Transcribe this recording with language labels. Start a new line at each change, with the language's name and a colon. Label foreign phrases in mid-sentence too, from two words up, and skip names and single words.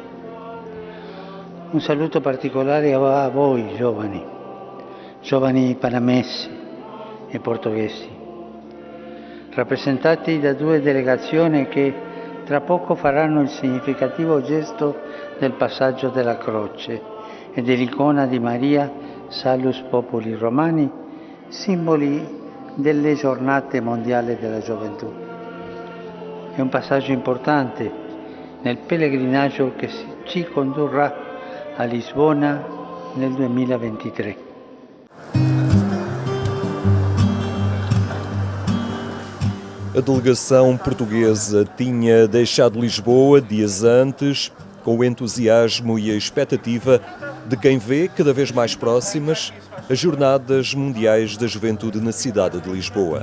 Italian: Un saluto particolare a voi giovani panamesi e portoghesi, rappresentati da due delegazioni che tra poco faranno il significativo gesto del passaggio della croce e dell'icona di Maria Salus Populi Romani, simboli delle giornate mondiali della gioventù. È un passaggio importante nel pellegrinaggio che ci condurrà a Lisbona nel 2023.
Portuguese: A delegação portuguesa tinha deixado Lisboa dias antes, com o entusiasmo e a expectativa de quem vê cada vez mais próximas as Jornadas Mundiais da Juventude na cidade de Lisboa.